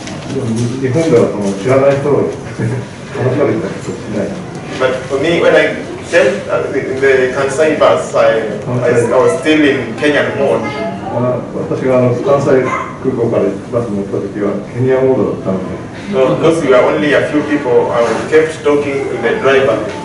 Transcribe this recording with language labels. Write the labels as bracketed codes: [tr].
[ja] 日本では知らない人を話されたりしない [en] But for me, when I came in the Kansai bus, I was still in Kenyan mode. [ja] 私が関西空港からバスに乗った時はケニアモードだったので [en] So because we were only a few people, I kept talking to the driver.